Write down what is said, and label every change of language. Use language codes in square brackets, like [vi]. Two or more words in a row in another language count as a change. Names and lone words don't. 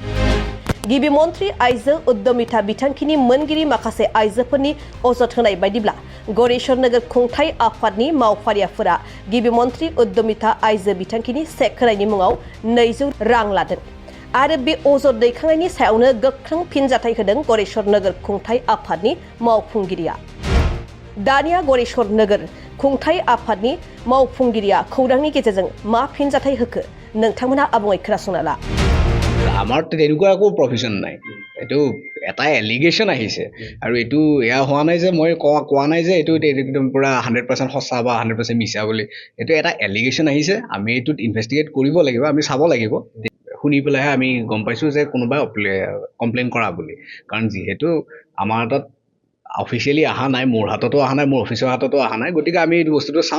[brx] गिबिमन्त्री आइजो उद्यमिता बिथांखिनि मोनगिरि माखासे आइजोफोरनि अजद होनाय बायदिब्ला गरेश्वर नोगोर खुंथाय आफादनि मावफारियाफोरा गिबिमन्त्री उद्यमिता आइजो बिथांखिनि चेक होनायनि मुङाव 200 रां लादों आरो बे अजद दैखांनायनि सायावनो गोख्रों फिनजाथाय होदों गरेश्वर नोगोर खुंथाय आफादनि मावफुंगिरिया। दानिया गरेश्वर नोगोर खुंथाय आफादनि मावफुंगिरिया खौरांनि गेजेरजों मा फिनजाथाय होखो नोंथांमोना आबुङै खोनासंना ला। [as] আমাৰ তেনেকুৱা একো প্ৰফেশ্যন নাই, এইটো এটা এলিগেশ্যন আহিছে আৰু এইটো এয়া হোৱা নাই যে মই কোৱা নাই যে এইটো একদম পুৰা 100% সঁচা বা 100% মিছা বুলি। এইটো এটা এলিগেশ্যন আহিছে, আমি এইটোত ইনভেষ্টিগেট কৰিব লাগিব, আমি চাব লাগিব। শুনি পেলাইহে আমি গম পাইছোঁ যে কোনোবাই কমপ্লেইন কৰা বুলি, কাৰণ যিহেতু আমাৰ তাত অফিচিয়েলি অহা নাই, মোৰ হাততো অহা নাই, মোৰ অফিচৰ হাততো অহা নাই, গতিকে আমি এই বস্তুটো চাম।